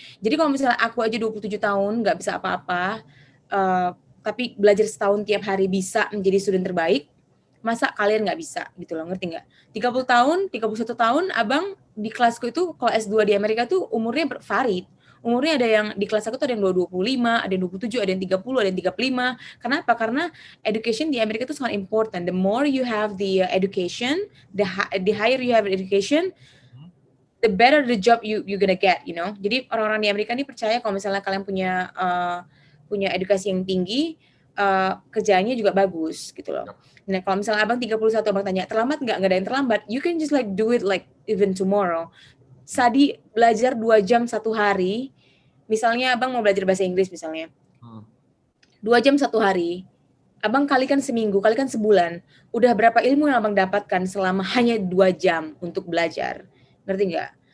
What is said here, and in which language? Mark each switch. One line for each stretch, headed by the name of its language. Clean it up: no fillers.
Indonesian: Jadi kalau misalnya aku aja 27 tahun nggak bisa apa-apa, tapi belajar setahun tiap hari bisa menjadi student terbaik, masa kalian nggak bisa gitu loh, ngerti nggak? 30 tahun, 31 tahun, abang di kelasku itu kalau S2 di Amerika tuh umurnya varied. Umurnya ada yang di kelas aku tuh ada yang 25, ada yang 27, ada yang 30, ada yang 35. Kenapa? Karena education di Amerika itu sangat important.
English: The more you have the education, the higher you have education, the better the job you gonna get, you know.
Indonesian: Jadi orang-orang di Amerika ini percaya kalau misalnya kalian punya edukasi yang tinggi, kerjaannya juga bagus gitu loh. Nah, kalau misalnya abang 31, abang tanya, terlambat nggak? Nggak ada yang terlambat.
English: You can just like do it like even tomorrow.
Indonesian: Sadi belajar 2 jam 1 hari, misalnya abang mau belajar bahasa Inggris misalnya, 2 jam 1 hari, abang kalikan seminggu, kalikan sebulan, udah berapa ilmu yang abang dapatkan selama hanya 2 jam untuk belajar, ngerti nggak?